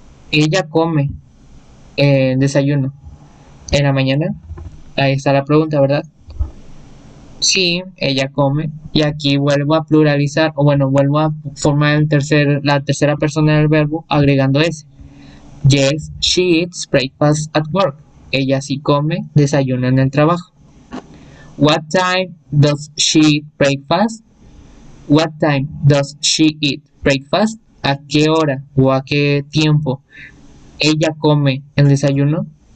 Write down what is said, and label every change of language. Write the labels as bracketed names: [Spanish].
[Spanish] Ella come desayuno en la mañana. Ahí está la pregunta, ¿verdad? Sí, ella come. Y aquí vuelvo a pluralizar, o bueno, vuelvo a formar la tercera persona del verbo agregando ese. [English] Yes, she eats breakfast at work. [Spanish] Ella sí come desayuno en el trabajo. [English] What time does she eat breakfast? What time does she eat breakfast? [Spanish] ¿A qué hora o a qué tiempo ella come el desayuno?